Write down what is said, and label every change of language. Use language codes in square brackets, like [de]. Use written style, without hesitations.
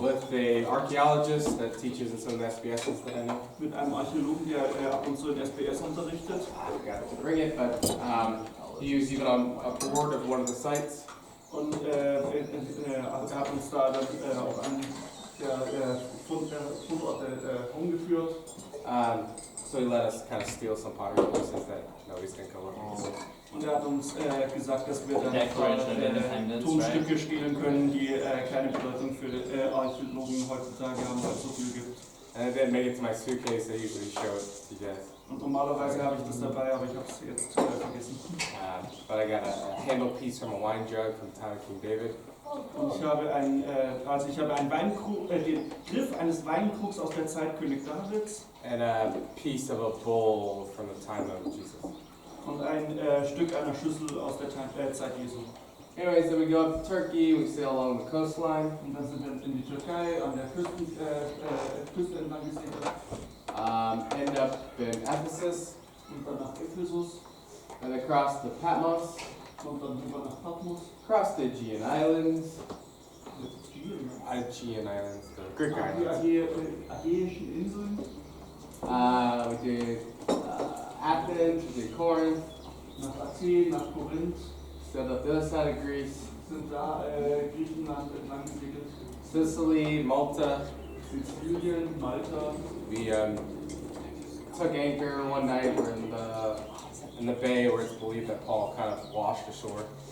[en] with the archaeologist that teaches in some of the SBSs that I know. [de] Mit einem Archäologen, der ab und zu in SBS unterrichtet. [en] I forgot to bring it, but he was even on board of one of the sites. [de] Und er hat uns da dann auch an der Fundorte umgeführt. [en] So he let us kind of steal some pottery pieces that nobody's gonna come look. [de] Und er hat uns gesagt, dass wir dann [en] Declaration of Independence, [de] Tonstücke stehlen können, die keine Bedeutung für Archäologen heutzutage haben, weil es so viel gibt. [en] And I didn't make it to my suitcase. I usually show it to you guys. [de] Und normalerweise habe ich das dabei, aber ich habe es jetzt vergessen. [en] But I got a handle piece from a wine jug from the time of King David. [de] Und ich habe einen Weinkrug, den Griff eines Weinkrugs aus der Zeit König Davids [en] And a piece of a bowl from the time of Jesus. [de] und ein Stück einer Schüssel aus der Zeit Jesu. [en] Anyway, so we go up to Turkey, we sail along the coastline, [de] Und dann sind wir in die Türkei an der Küste entlang gesegelt [en] end up in Ephesus, [de] und dann nach Ephesus [en] and across the Patmos, [de] und dann rüber nach Patmos. [en] across the Aegean Islands, Aegean Islands, the Greek [de] Die [en] islands. [de] Ägäischen Inseln, [en] We did Athens, we did Corinth, [de] nach Athen, nach Korinth, [en] sailed up the other side of Greece, [de] sind da Griechenland entlang gesegelt, [en] Sicily, Malta. [de] Sizilien, Malta. [en] We took anchor one night. We're in the bay where it's believed that Paul kind of washed ashore.